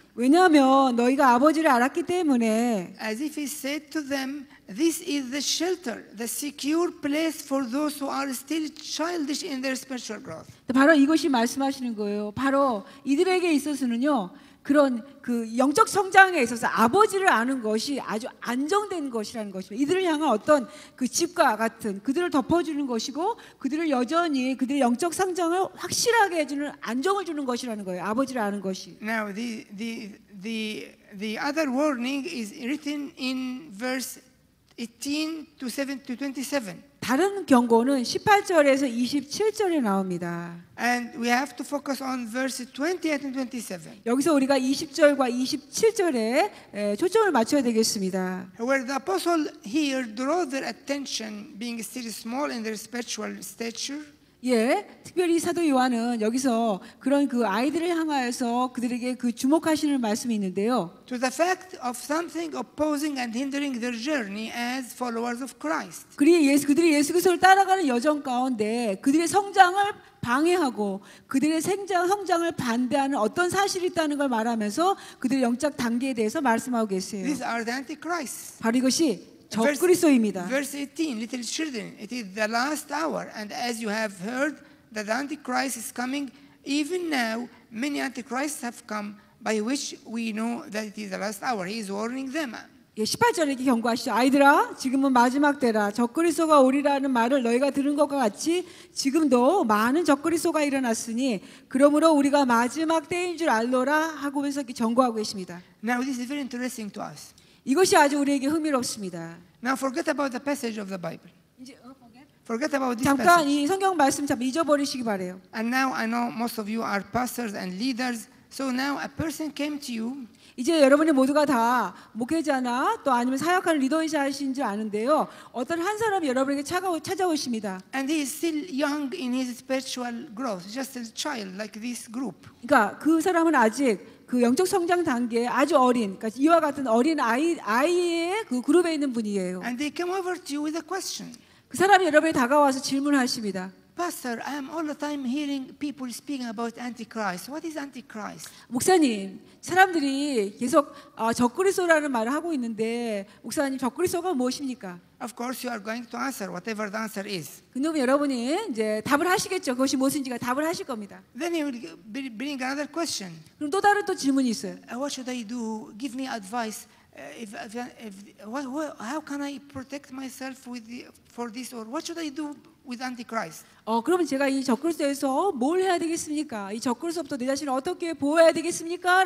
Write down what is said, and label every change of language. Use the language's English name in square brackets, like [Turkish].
[Korean] 왜냐하면 너희가 아버지를 알았기 때문에 [English] As if he said to them, this is the shelter, the secure place for those who are still childish in their spiritual growth. [Korean] 바로 이것이 말씀하시는 거예요. 바로 이들에게 있어서는요, 그런 그 영적 성장에 있어서 아버지를 아는 것이 아주 안정된 것이라는 것입니다. 이들을 향한 어떤 그 집과 같은 그들을 덮어주는 것이고 그들을 여전히 그들의 영적 성장을 확실하게 해주는 안정을 주는 것이라는 거예요. 아버지를 아는 것이. [English] Now the other warning is written in verse 18 to 27. [Korean] 다른 경고는 18절에서 27절에 나옵니다. [English] And we have to focus on verse 28 and 27. [Korean] 여기서 우리가 20절과 27절에 초점을 맞춰야 되겠습니다. [English] Where the apostle here draw their attention, being still small in their spiritual stature. [Korean] 예, 특별히 사도 요한은 여기서 그런 그 아이들을 향하여서 그들에게 그 주목하시는 말씀이 있는데요. [English] To the fact of something opposing and hindering their journey as followers of Christ. [Korean] 그들이 예수 그리스도를 따라가는 여정 가운데 그들의 성장을 방해하고 그들의 성장을 반대하는 어떤 사실이 있다는 걸 말하면서 그들의 영적 단계에 대해서 말씀하고 계세요. [English] These are the antichrists. [Korean] 바로 이것이 적그리스도입니다. [English] Verse 18, little children, it is the last hour, and as you have heard that the Antichrist is coming, even now many Antichrists have come, by which we know that it is the last hour. He is warning them. [Korean] 예, 18절에 이렇게 경고하시죠. 아이들아, 지금은 마지막 때라. 적그리스도가 오리라는 말을 너희가 들은 것과 같이 지금도 많은 적그리스도가 일어났으니 그러므로 우리가 마지막 때인 줄 알노라 하고면서 이렇게 경고하고 계십니다. [English] Now this is very interesting to us. [Korean] 이것이 아주 우리에게 흥미롭습니다. [English] Now forget about the passage of the Bible. [Korean] 이제 [English] Forget about this [Korean] 잠깐 [English] passage. [Korean] 이 성경 말씀 잠깐 잊어버리시기 바래요. [English] And now I know most of you are pastors and leaders. So now a person came to you. [Korean] 이제 여러분이 모두가 다 목회자나 또 아니면 사역하는 리더이신 줄 아는데요. 어떤 한 사람이 여러분에게 찾아오십니다. [English] And he is still young in his spiritual growth, just a child like this group. [Korean] 그러니까 그 사람은 아직 그 영적 성장 단계에 아주 어린, 그러니까 이와 같은 어린 아이의 그 그룹에 있는 분이에요. [English] And they come over to you with a question. [Korean] 그 사람이 여러분에 다가와서 질문하십니다. [English] Pastor, I am all the time hearing people speaking about Antichrist. What is Antichrist? [Korean] 목사님, 사람들이 계속 적그리스도라는 말을 하고 있는데 목사님, 적그리스도가 무엇입니까? [English] Of course, you are going to answer whatever the answer is. [Korean] 그러면 여러분이 이제 답을 하시겠죠. 그것이 무엇인지가 답을 하실 겁니다. [English] Then he will bring another question. [Korean] 그럼 또 다른 또 질문이 있어요. [English] What should I do? Give me advice. How can I protect myself for this? Or what should I do with Antichrist? [Korean] 그러면 제가 이 적그리스도에서 뭘 해야 되겠습니까? 이 적그리스도부터 내 자신을 어떻게 보호해야 되겠습니까?